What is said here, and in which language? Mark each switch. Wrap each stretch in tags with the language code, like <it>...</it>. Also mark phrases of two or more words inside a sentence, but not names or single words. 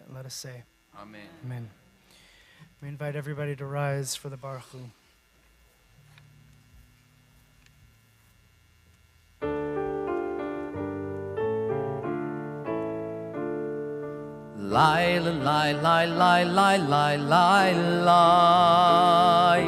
<en>And let us say, Amen. Amen. We invite everybody to rise for the</en> <he>Baruch Hu. Lie, lie, lie, lie, lie, lie, lie, lie.</he>